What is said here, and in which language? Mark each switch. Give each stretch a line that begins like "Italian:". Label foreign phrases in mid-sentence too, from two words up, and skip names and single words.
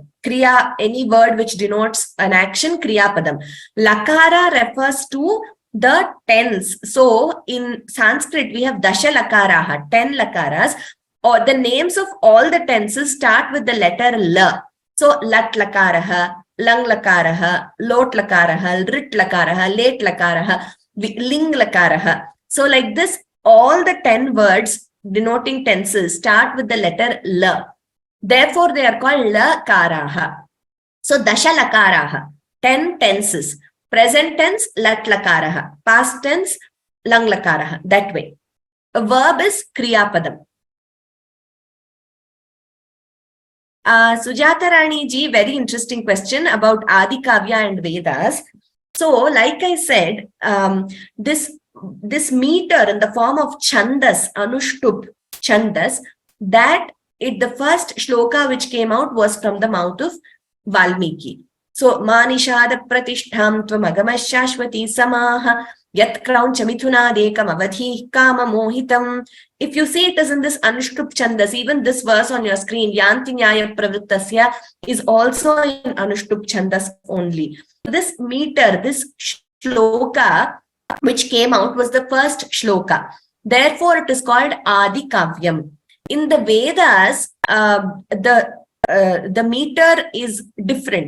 English: Kriya, any word which denotes an action, kriyapadam. Lakara refers to the tense. So in Sanskrit, we have
Sanskrit: दश लकाराः,
English: 10 lakaras, or the names of all the tenses start with the letter L.
Sanskrit: So लट् लकारः, लङ् लकारः, लोट् लकारः, लृट् लकारः, लेट् लकारः, लिङ् लकारः.
English: So like this, all the 10 words denoting tenses start with the letter L. Therefore, they are called lakaraha. So
Sanskrit: दश लकाराः,
English: 10 tenses. Present tense,
Sanskrit: लट् लकारः.
English: Past tense,
Sanskrit: लङ् लकारः.
English: That way. A verb is kriyapadam. Sujata Rani ji, very interesting question about Adi Kavya and Vedas. So, like I said, this meter in the form of chandas,
Sanskrit: अनुष्टुप् छन्दः,
English: that the first shloka which came out was from the mouth of Valmiki. So,
Sanskrit: मा निषाद प्रतिष्ठां त्वमगमः समाः यत् क्रौञ्च मिथुनादेकम् अवधीः काम मोहितम्.
English: If you see it is in this
Sanskrit: अनुष्टुप् छन्दः,
English: even this verse on your screen,
Sanskrit: यान्ति न्याय प्रवृत्तस्य,
English: is also in
Sanskrit: अनुष्टुप् छन्दः
English: only. This meter, this shloka which came out was the first shloka. Therefore, it is called Adi Kavyam. In the Vedas, the meter is different.